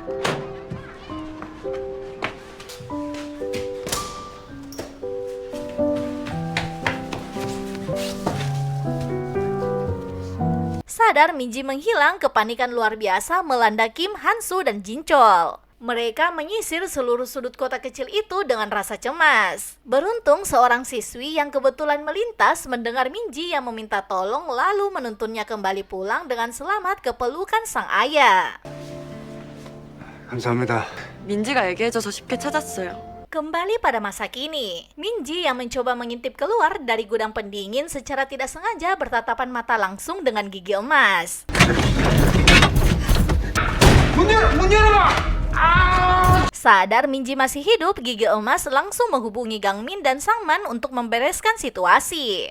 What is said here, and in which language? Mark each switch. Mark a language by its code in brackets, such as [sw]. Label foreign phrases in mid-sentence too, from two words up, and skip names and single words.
[id] Sadar Minji menghilang, kepanikan luar biasa melanda Kim, Hansu, dan Jinchol. Mereka menyisir seluruh sudut kota kecil itu dengan rasa cemas. Beruntung seorang siswi yang kebetulan melintas mendengar Minji yang meminta tolong lalu menuntunnya kembali pulang dengan selamat ke pelukan sang ayah. [ko] 감사합니다. 민지가 얘기해줘서 쉽게 찾았어요. [id] Kembali pada masa kini, Minji yang mencoba mengintip keluar dari gudang pendingin secara tidak sengaja bertatapan mata langsung dengan gigi emas. Sadar Minji masih hidup, gigi emas langsung menghubungi Gang Min dan Sang Man untuk membereskan situasi.